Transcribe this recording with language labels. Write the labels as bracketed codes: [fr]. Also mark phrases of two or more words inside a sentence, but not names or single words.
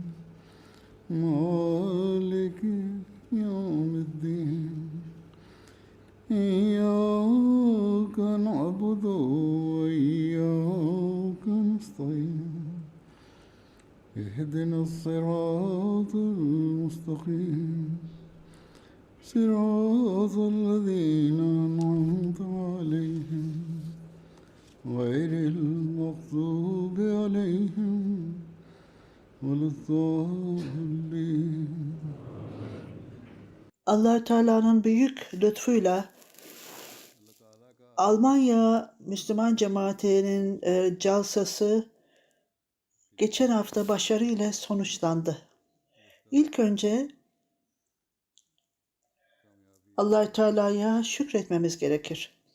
[ar] مالك يوم الدين إياك نعبد وإياك نستعين اهدنا الصراط المستقيم صراط الذين أنعمت عليهم غير المغضوب عليهم ولا الضالين. [tr] Allah Teala'nın büyük lütfuyla Almanya Müslüman Cemaati'nin calsası geçen hafta başarıyla sonuçlandı. İlk önce Allah Teala'ya şükretmemiz gerekir.